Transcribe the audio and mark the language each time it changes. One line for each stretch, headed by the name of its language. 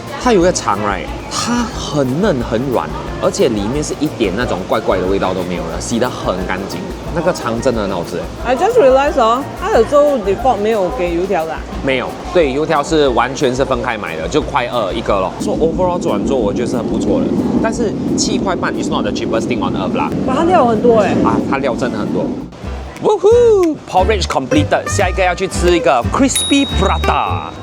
Chinese: 它有一个肠它很嫩很软，而且里面是一点那种怪怪的味道都没有了，洗得很干净。那个肠真的很好吃。
English: I just realized
Chinese: 它的粥 default 没有给油条的。没有，对，油条是完全是分开买的，就1.2一个咯。做 overall 做完之后，我觉得是很不错的。但是7块半
English: is not the cheapest thing on earth
Chinese: 啦。哇，它料很多它料真的很多。
English: Woohoo! Porridge completed。
Chinese: 下一个要去吃一个 crispy prata。